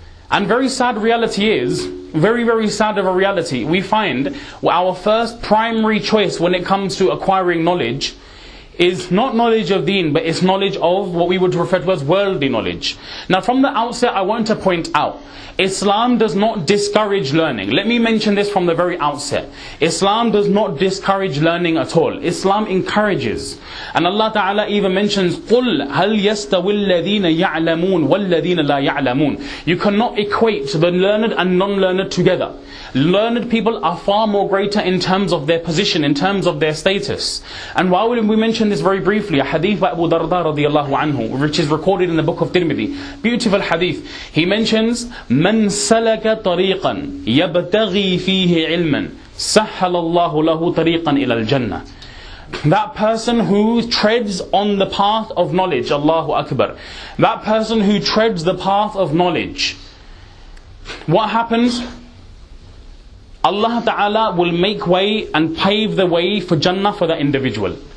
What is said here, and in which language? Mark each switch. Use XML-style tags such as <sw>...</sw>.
<en>And very sad reality is, very, very sad of a reality, we find our first primary choice when it comes to acquiring knowledge is not knowledge of deen, but it's knowledge of what we would refer to as worldly knowledge. Now from the outset I want to point out, Islam does not discourage learning. Let me mention this from the very outset. Islam does not discourage learning at all. Islam encourages. And Allah Ta'ala even mentions,</en> <ar>قُلْ هَلْ يَسْتَوِي الَّذِينَ يَعْلَمُونَ وَالَّذِينَ لَا يَعْلَمُونَ.</ar> <en>You cannot equate the learned and non-learned together. Learned people are far more greater in terms of their position, in terms of their status. And why would we mention this very briefly? A hadith by Abu Darda radiyallahu anhu, which is recorded in the book of Tirmidhi. Beautiful hadith. He mentions,</en> <ar>مَنْ سَلَكَ طَرِيقًا يَبْتَغِي فِيهِ عِلْمًا سَهَّلَ اللَّهُ لَهُ طَرِيقًا إِلَى الْجَنَّةِ.</ar> <en>That person who treads on the path of knowledge, Allahu Akbar. That person who treads the path of knowledge. What happens? Allah Ta'ala will make way and pave the way for Jannah for that individual.</en>